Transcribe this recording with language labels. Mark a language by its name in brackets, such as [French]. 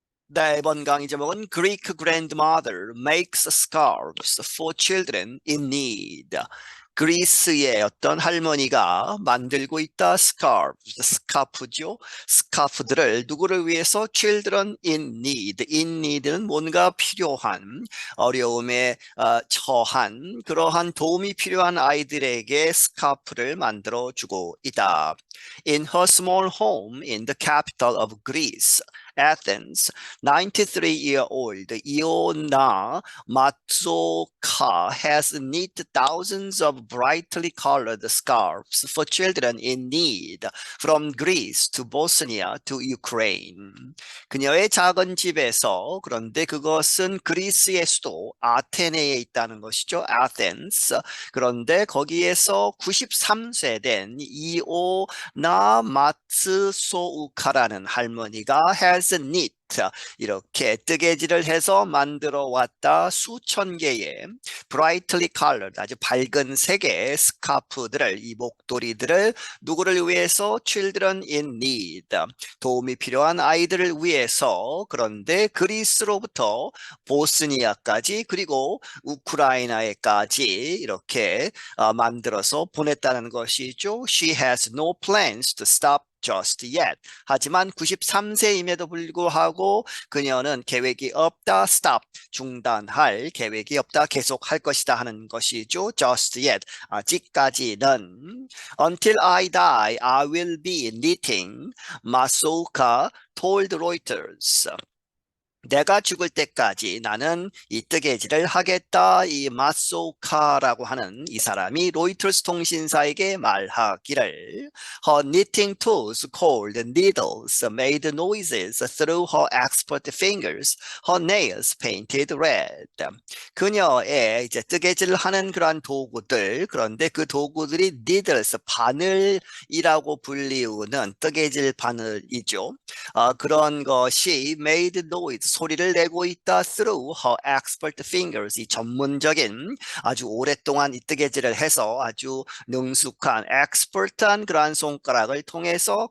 [Korean] 네, 이번 강의 제목은 [English] Greek grandmother makes scarves for children in need. [Korean] 그리스의 어떤 할머니가 만들고 있다 스카프죠. 스카프들을 누구를 위해서? [English] children in need. [Korean] in need는 뭔가 필요한, 어려움에 처한, 그러한 도움이 필요한 아이들에게 스카프를 만들어 주고 있다. [English] In her small home in the capital of Greece, Athens, 93-year-old Iona Matsuoka has knit thousands of brightly colored scarves for children in need from Greece to Bosnia to Ukraine. [Korean] 그녀의 작은 집에서, 그런데 그것은 그리스의 수도 아테네에 있다는 것이죠. [English] Athens. [Korean] 그런데 거기에서 93세 된 이오나 마츠소우카라는 할머니가 [English] has knit [Korean] 이렇게 뜨개질을 해서 만들어 왔다 수천 개의 [English] brightly colored [Korean] 아주 밝은 색의 스카프들을, 이 목도리들을 누구를 위해서? [English] children in need, [Korean] 도움이 필요한 아이들을 위해서. 그런데 그리스로부터 보스니아까지 그리고 우크라이나에까지 이렇게 만들어서 보냈다는 것이죠. [English] She has no plans to stop just yet. [Korean] 하지만 93세임에도 불구하고 그녀는 계획이 없다. stop, 중단할 계획이 없다. 계속할 것이다 하는 것이죠. [English] just yet, [Korean] 아직까지는. [English] Until I die, I will be knitting, Masoka told Reuters. [Korean] 내가 죽을 때까지 나는 이 뜨개질을 하겠다. 이 마소카라고 하는 이 사람이 로이터스 통신사에게 말하기를, [English] Her knitting tools called needles made noises through her expert fingers. Her nails painted red. [Korean] 그녀의 이제 뜨개질을 하는 그러한 도구들, 그런데 그 도구들이 needles, 바늘이라고 불리우는 뜨개질 바늘이죠. 그런 것이 [English] made noise, [Korean] 소리를 내고 있다. [English] through her expert fingers, [Korean] 이 전문적인 아주 오랫동안 이 뜨개질을 해서 아주 능숙한 expert한 그러한 손가락을 통해서.